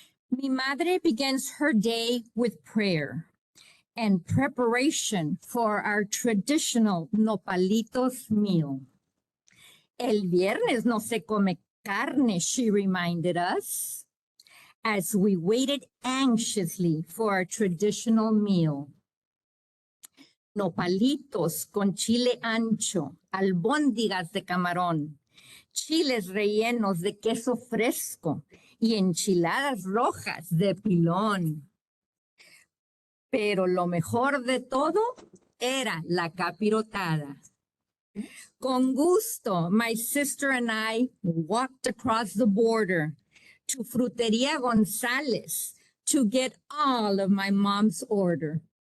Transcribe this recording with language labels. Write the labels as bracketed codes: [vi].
[es] Mi madre [en] begins her day with prayer and preparation for our traditional nopalitos meal. [es] El viernes no se come carne, [en] she reminded us, as we waited anxiously for our traditional meal. [es] Nopalitos con chile ancho, albóndigas de camarón, chiles rellenos de queso fresco y enchiladas rojas de pilón. Pero lo mejor de todo era la capirotada. Con gusto, [en] my sister and I walked across the border to Fruteria González to get all of my mom's order.